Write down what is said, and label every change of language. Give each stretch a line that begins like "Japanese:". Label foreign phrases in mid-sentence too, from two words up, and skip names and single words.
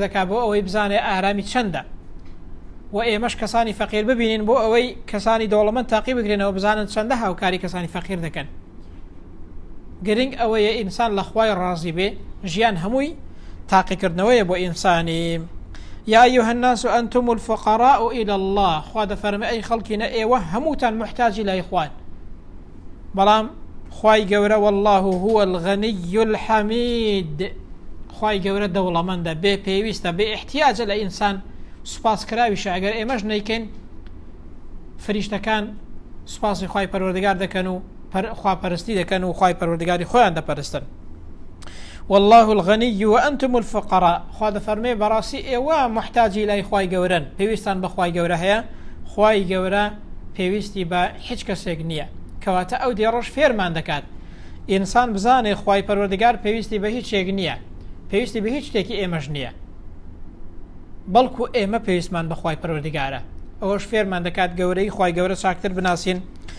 Central Kurdish: دەکا بۆ ئەوەی بزانێ ئارامی چەندە و ئێمەش کەسانی فەقیر ببینین بۆ ئەوەی کەسانی دەوڵەمەند تاقی بگرێنەوە بزانن چەندە هاوکاری کەسانی فەقیر دەکەن گرنگ ئەوەیە ئینسان لە خوای ڕازی بێ ژیان هەمووی تاقیکردنەوەیە بۆ ئینسانی
Arabic: يا أيها الناس أنتم الفقراء إلى الله
Central Kurdish: خوا دەفەرمێ ئەی خەڵکینە ئێوە هەمووتان محتاجی لای خوان بەڵام خوای گەورە
Arabic: والله هو الغني الحميد
Central Kurdish: خوای گەورە دەوڵەمەندە بێ پێویستە بێ احتیاجە لە ئینسان سوپاسکراویشە ئەگەر ئێمەش نەیکەین فریشتەکان سوپاسی خوای پەروەردگار دەکەن و خواپەرستی دەکەن و خوای پەروەردگاری خۆیان دەپەرستن
Arabic: والله الغني وأنتم الفقراء
Central Kurdish: خوا دەفەرمێ بەڕاستی ئێوە محتاجی لای خوای گەورەن پێویستان بە خوای گەورە هەیە خوای گەورە پێویستی بە هیچ کەسێک نییە کەواتە ئەو دێڕۆژ فێرمان دەکات ئینسان بزانێ خوای پەروەردگار پێویستی بە هیچ شتێک نییە پێویستی بە هیچ شتێکی ئێمەش نییە بەڵکو ئێمە پێویستمان بە خوای پەروەردگارە ئەوەش فێرمان دەکات گەورەی خوای گەورە چاکتر بناسین